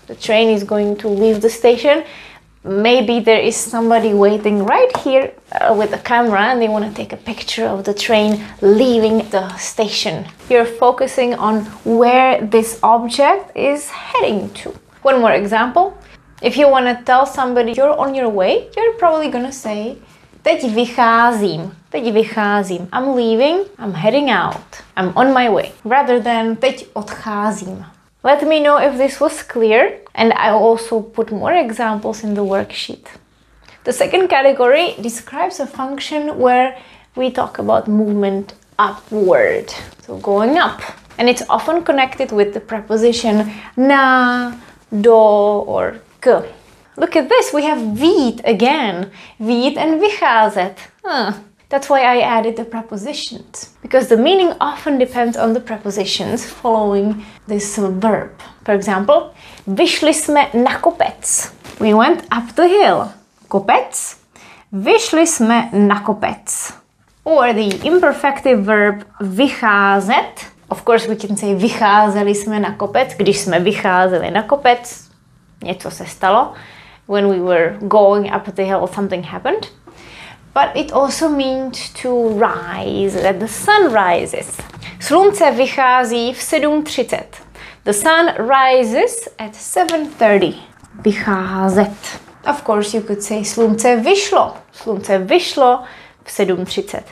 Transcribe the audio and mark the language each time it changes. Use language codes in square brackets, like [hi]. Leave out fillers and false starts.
[en] The train is going to leave the station. Maybe there is somebody waiting right here with a camera and they want to take a picture of the train leaving the station. You're focusing on where this object is heading to. One more example. If you want to tell somebody you're on your way, you're probably going to say, [cs] teď vycházím. Teď vycházím. [en] I'm leaving, I'm heading out. I'm on my way. Rather than [cs] teď odcházím. [en] Let me know if this was clear, and I also put more examples in the worksheet. The second category describes a function where we talk about movement upward, so going up. And it's often connected with the preposition na, do, or k. Look at this, we have vyjít again. Vyjít and vycházet. That's why I added the prepositions, because the meaning often depends on the prepositions following this verb. For example, [cs] vyšli jsme na kopec. [en] We went up the hill. Kopec. [cs] Vyšli jsme na kopec. [en] Or the imperfective verb vycházet. Of course we can say [cs] vycházeli jsme na kopec, když jsme vycházeli na kopec. Něco se stalo. [en] When we were going up the hill, something happened. But it also means to rise, that the sun rises. [cs] Slunce vychází v 7:30. [en] The sun rises at 7:30. [cs] Vycházet. [en] Of course, you could say [cs] slunce vyšlo. Slunce vyšlo v 7:30.